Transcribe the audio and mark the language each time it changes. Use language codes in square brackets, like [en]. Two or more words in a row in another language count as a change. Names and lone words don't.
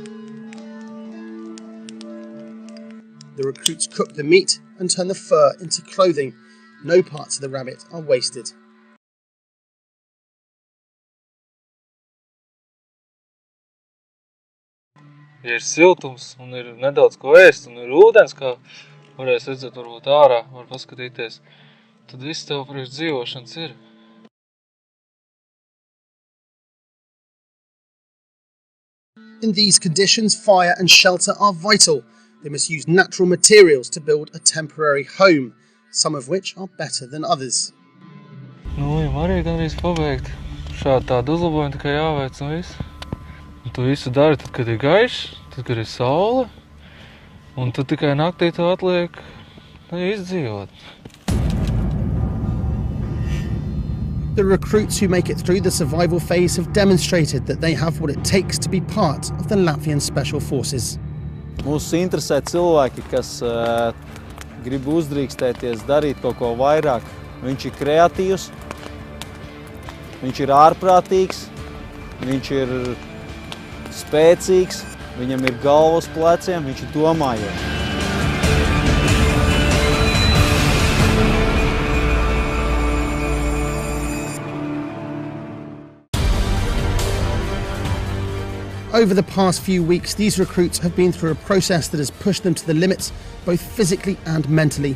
[en] The recruits cook the meat and turn the fur into clothing. No parts of the rabbit are wasted. [lv] Ja ir siltums un ir nedaudz ko ēst un ir ūdens, kā varēs redzēt varbūt ārā, var paskatīties, tad viss tev priekš dzīvošanas ir. [en] In these conditions, fire and shelter are vital. They must use natural materials to build a temporary home, some of which are better than others. [lv] Viņam arī gandrīz pabeigt. Šādi tādu uzlabojumu tikai jāveic un viss. Un tu visu dari tad, kad ir gaišs, tad, kad ir saule, un tad tikai naktī tev atliek izdzīvot. [en] The recruits who make it through the survival phase have demonstrated that they have what it takes to be part of the Latvian Special Forces. [lv] Mūs interesē cilvēki, kas grib uzdrīkstēties, darīt kaut ko vairāk. Viņš ir kreatīvs, viņš ir ārprātīgs, viņš ir spēcīgs, viņam ir galva uz pleciem, viņš ir domājošs. [en] Over the past few weeks, these recruits have been through a process that has pushed them to the limits, both physically and mentally.